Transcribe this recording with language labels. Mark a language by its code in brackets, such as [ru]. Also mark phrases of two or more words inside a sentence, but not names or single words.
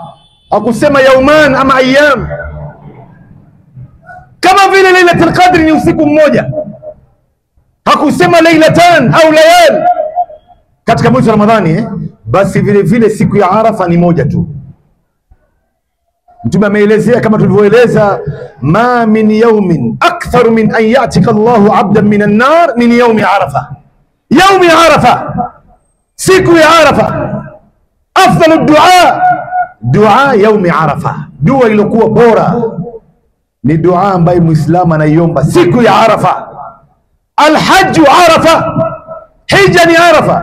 [sw] Hakusema yauman ama ayyam, kama vile Lailatul Qadr ni usiku mmoja. Hakusema lailatan au layal katika mwezi wa Ramadhani basi vile vile siku ya Arafa ni moja tu. Mtume ameelezea kama tulivyoeleza, [ar] ما من يوم أكثر من أن يعتق الله عبدا من النار من يوم عرفة. يوم عرفة, [sw] siku ya Arafa, [ar] أفضل الدعاء يوم عرفة. [sw] Dua iliyokuwa bora ni dua ambayo Muislamu anaiomba siku ya Arafa. [ar] الحج عرفة, [sw] hija ni Arafa.